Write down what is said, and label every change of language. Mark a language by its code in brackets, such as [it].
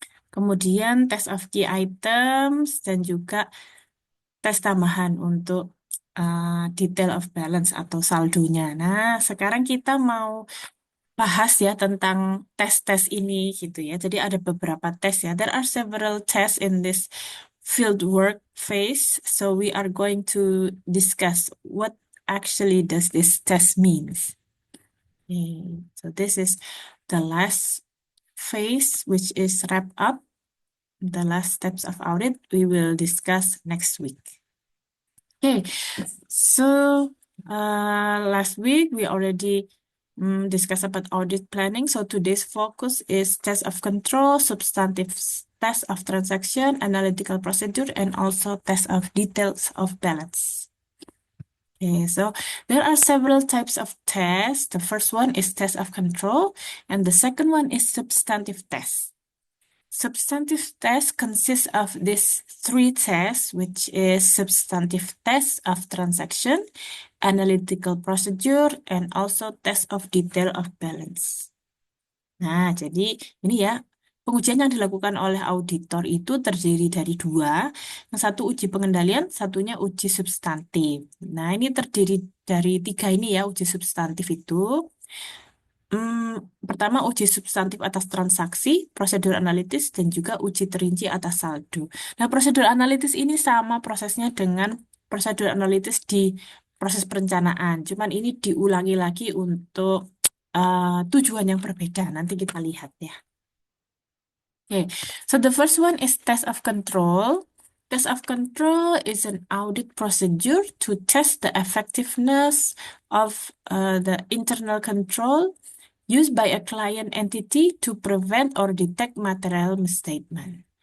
[id] Kemudian test of key items dan juga tes tambahan untuk detail of balance atau saldonya. Nah, sekarang kita mau bahas ya tentang tes-tes ini gitu ya. Jadi ada beberapa tes ya. [en] There are several tests in this field work phase. So we are going to discuss what actually does this test means. Okay. So this is the last phase, which is wrap up. The last steps of audit we will discuss next week. Okay, so last week we already discussed about audit planning. So today's focus is test of control, substantive test of transaction, analytical procedure, and also test of details of balance. Okay, so there are several types of tests. The first one is test of control, and the second one is substantive test. Substantive test consists of these three tests, which is substantive test of transaction, analytical procedure, and also test of detail of balance. [id] Nah, jadi ini ya, pengujian yang dilakukan oleh auditor itu terdiri dari dua. Yang satu uji pengendalian, satunya uji substantif. Nah, ini terdiri dari tiga ini ya, uji substantif itu. Pertama, uji substantif atas transaksi, prosedur analitis, dan juga uji terinci atas saldo. Nah, prosedur analitis ini sama prosesnya dengan prosedur analitis di proses perencanaan. Cuman ini diulangi lagi untuk tujuan yang berbeda. Nanti kita lihat ya. [en] Okay, so the first one is test of control. Test of control is an audit procedure to test the effectiveness of the internal control used by a client entity to prevent or detect material misstatement.